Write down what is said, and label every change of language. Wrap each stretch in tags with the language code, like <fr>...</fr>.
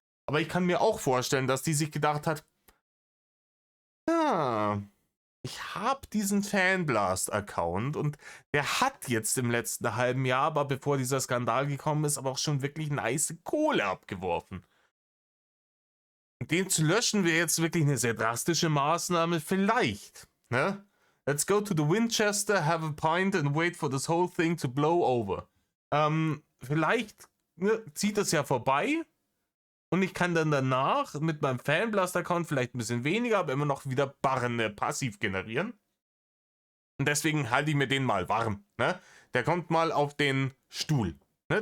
<de>Aber ich kann mir auch vorstellen, dass die sich gedacht hat, ich habe diesen Fanblast-Account und der hat jetzt im letzten halben Jahr, aber bevor dieser Skandal gekommen ist, aber auch schon wirklich nice Kohle abgeworfen. Den zu löschen wäre jetzt wirklich eine sehr drastische Maßnahme, vielleicht. Ne?</de> <en>Let's go to the Winchester, have a pint and wait for this whole thing to blow over.</en> <de>Vielleicht zieht das ja vorbei. Und ich kann dann danach mit meinem Fanblast-Account vielleicht ein bisschen weniger, aber immer noch wieder Barren passiv generieren. Und deswegen halte ich mir den mal warm. Ne? Der kommt mal auf den Stuhl. Ne?</de>